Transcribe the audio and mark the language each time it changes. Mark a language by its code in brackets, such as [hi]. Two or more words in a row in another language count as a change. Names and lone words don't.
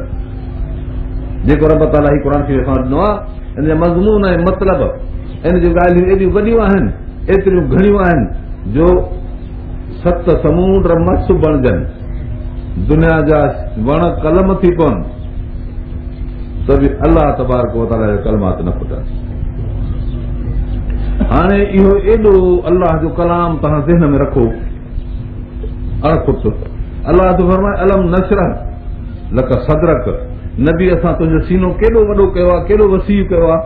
[sd] जेको रब ताला ही क़ुर शरीफ़ असां ॾिनो आहे, इन जा मज़मून ऐं मतिलब, इन जूं ॻाल्हियूं एॾियूं वॾियूं आहिनि, एतिरियूं घणियूं आहिनि जो 7 समुंड मस बणजनि, दुनिया जा वण कलम थी पवनि, त बि अल्लाह [ar] تبارك وتعالى [sd] जा कलमात न खुटनि। हाणे इहो एॾो अल्लाह जो कलाम तव्हां ज़हन में रखो, अणखुट। अल्लाह तो फरमाए [ar] ألم نشرح لك صدرك, [sd] नबी असां तुंहिंजो सीनो केॾो वॾो कयो आहे, केॾो वसीउ कयो आहे।